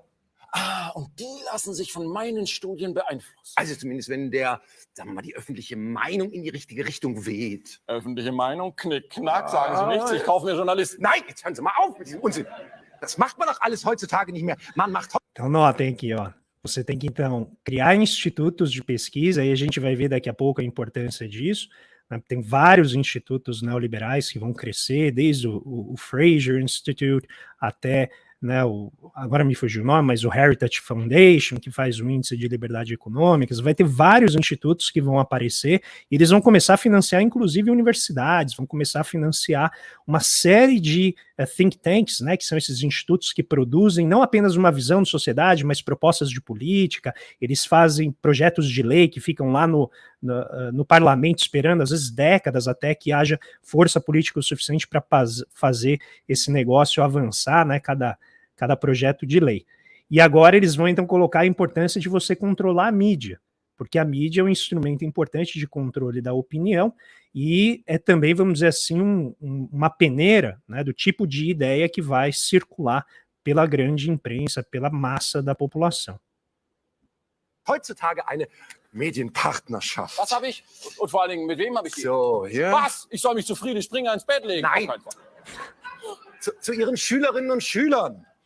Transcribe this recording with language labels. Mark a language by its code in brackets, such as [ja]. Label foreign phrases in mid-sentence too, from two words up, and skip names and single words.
[de] Ah, und die lassen sich von meinen Studien beeinflussen. Also zumindest, wenn sagen wir mal, die öffentliche Meinung in die richtige Richtung weht. Öffentliche Meinung, knick, knack, sagen Sie nichts, ich kaufe mir Journalisten. Nein, jetzt hören Sie mal auf mit diesem Unsinn. Das macht man doch alles heutzutage nicht mehr. Man macht... [pt] Então notem aqui, ó. Você tem que, então, criar institutos de pesquisa, e a gente vai ver daqui a pouco a importância disso, né? Tem vários institutos neoliberais que vão crescer, desde o Fraser Institute até, né, agora me fugiu o nome, mas o Heritage Foundation, que faz o índice de liberdade econômica. Vai ter vários institutos que vão aparecer, e eles vão começar a financiar, inclusive, universidades, vão começar a financiar uma série de [en] think tanks, [pt] né, que são esses institutos que produzem não apenas uma visão de sociedade, mas propostas de política. Eles fazem projetos de lei que ficam lá no parlamento esperando, às vezes décadas, até que haja força política o suficiente para fazer esse negócio avançar, né, cada projeto de lei. E agora eles vão então colocar a importância de você controlar a mídia, porque a mídia é um instrumento importante de controle da opinião e é também, vamos dizer assim, uma peneira, né, do tipo de ideia que vai circular pela grande imprensa, pela massa da população. [de] Heutzutage eine Medienpartnerschaft. Was habe ich? Und vor allen Dingen, mit wem habe ich die? So, hier. Was? Ich soll mich zu Friedrich Springer ins Bett legen? Nein. Zu Ihren Schülerinnen und Schülern.